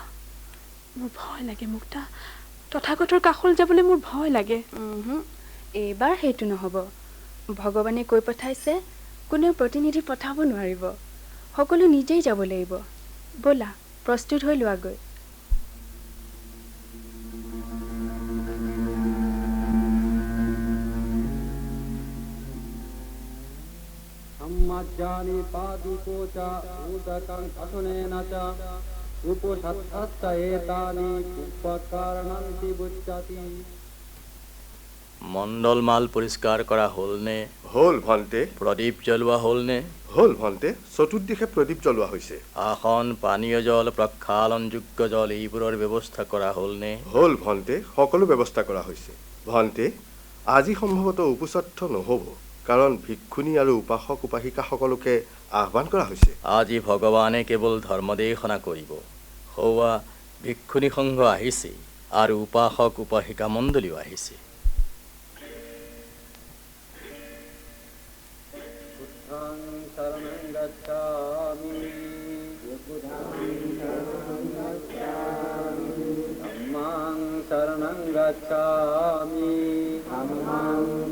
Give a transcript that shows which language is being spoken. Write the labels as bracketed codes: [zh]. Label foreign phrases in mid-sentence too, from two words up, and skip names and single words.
[as] মোৰ ভয় লাগে মুক্তা। তথাগতৰ কাষলৈ যাবলৈ মোৰ ভয় লাগে। এইবাৰ সেইটো নহ'ব। ভগৱানে কৈ পঠাইছে কোনেও প্ৰতিনিধি পঠাব নোৱাৰিব। সকলো নিজেই যাব লাগিব। ব'লা, প্ৰস্তুত হৈ লোৱাগৈ। [pi] सम्मज्जानि पादुकोच उदकं असुनेन च उपसत्तश्च एतानि उपकरणन्ति बुच्यति। [as] মণ্ডলমাল পৰিষ্কাৰ কৰা হ'লনে? হ'ল ভন্তে। প্ৰদীপ জ্বলোৱা হ'লনে? হ'ল ভন্তে। চতুৰ্দিশে প্ৰদীপ জ্বলোৱা হৈছে। আসন, পানীয় জল, প্ৰক্ষালনযোগ্য জল এইবোৰৰ ব্যৱস্থা কৰা হ'লনে? হ'ল ভন্তে, সকলো ব্যৱস্থা কৰা হৈছে। ভন্তে, আজি সম্ভৱতঃ উপচত্ত নহ'ব, কাৰণ ভিক্ষুণী আৰু উপাসক উপাসিকাসকলকে আহ্বান কৰা হৈছে। আজি ভগৱানে কেৱল ধৰ্মদেশনা কৰিব। সৌৱা ভিক্ষুণী সংঘ আহিছে আৰু উপাসক উপাসিকা মণ্ডলীও আহিছে। [pi] शरणं गच्छामि धम्मं शरणं गच्छामि संघं